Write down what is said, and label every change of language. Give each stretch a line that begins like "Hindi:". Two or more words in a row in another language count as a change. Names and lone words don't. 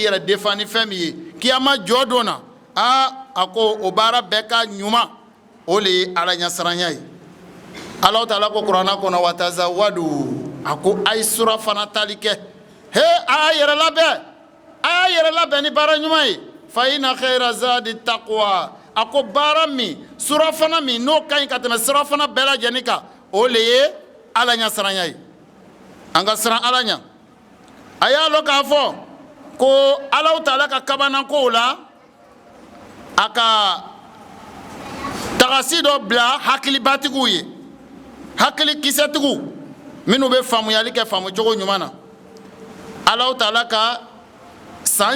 Bambara: yɛrɛ défend ni fɛn min ye kiyama jɔ don na a ko o baara bɛɛ ka ɲuman o le ye Ala ɲɛsiranya ye Alahu Taala ko kuranna kɔnɔ watazawadu a ko a ye surafana tali kɛ a y'a yɛrɛ labɛn ni baara ɲuman ye
Arabic: فإن خير الزاد التقوى
Bambara: a ko baara min surafana min n'o ka ɲi ka tɛmɛ surafana bɛɛ lajɛlen kan o le ye Ala ɲɛsiranya ye an ka siran Ala ɲɛ a y'a lɔn k'a fɔ ko Alahu Taala ka kabanankow la a ka tagasi dɔ bila hakilibatigiw ye hakili kisɛtigiw minnu bɛ faamuyali kɛ faamucogo ɲuman na Alahu Taala ka san